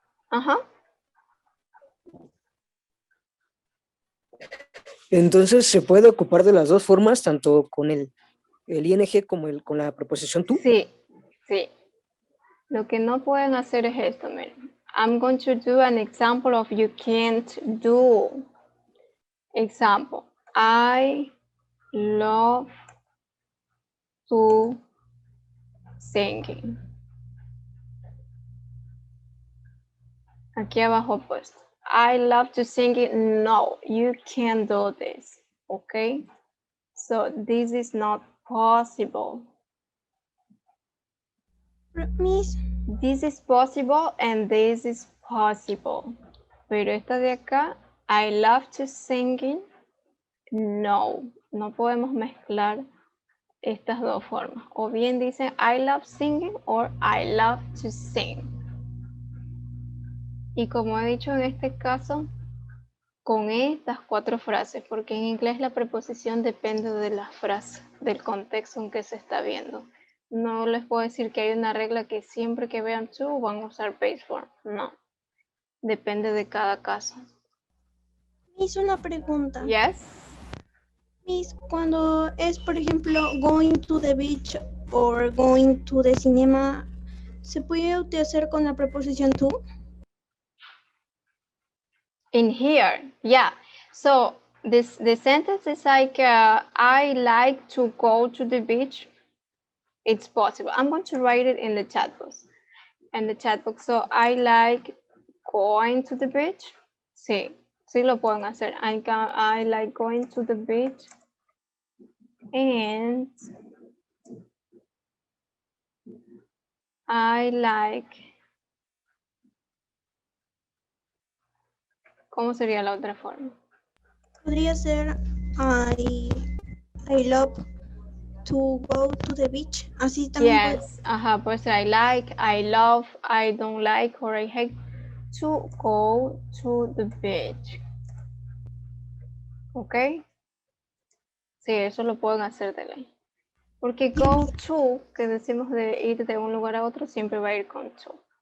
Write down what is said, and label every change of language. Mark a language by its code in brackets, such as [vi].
[es] Ajá. entonces se puede ocupar de las dos formas, tanto con el ing como con la preposición tú. Sí, sí. Lo que no pueden hacer es esto, miren. [en] I'm going to do an example of you can't do. Example. I love to singing. [es] Aquí abajo puesto. [en] I love to sing it. No, you can't do this. Okay? So this is not possible. Miss, This is possible and this is possible. [es] Pero esta de acá, [en] I love to singing. [es] No, no podemos mezclar estas dos formas. O bien dicen [en] I love singing or I love to sing. [es] Y como he dicho en este caso, con estas 4 frases, porque en inglés la preposición depende de la frase, del contexto en que se está viendo. No les puedo decir que hay una regla que siempre que vean to van a usar base form. No, depende de cada caso. Miss, una pregunta. [en] Yes. [es] Miss, cuando es, por ejemplo, [en] going to the beach or going to the cinema, [es] ¿se puede utilizar con la preposición to? [en] In here, yeah. So the sentence is like I like to go to the beach. It's possible. I'm going to write it in the chat box. So I like going to the beach. [es] Sí, sí lo pueden hacer. [en] I like going to the beach. And I like. [es] ¿Cómo sería la otra forma? Podría ser [en] I love to go to the beach. [es] Así también [en] Yes, [es] ajá, puede ser [en] I like, I love, I don't like, or I hate to go to the beach. [es] ¿Ok? Sí, eso lo pueden hacer de ley. Porque go to, que decimos de ir de un lugar a otro, siempre va a ir con to.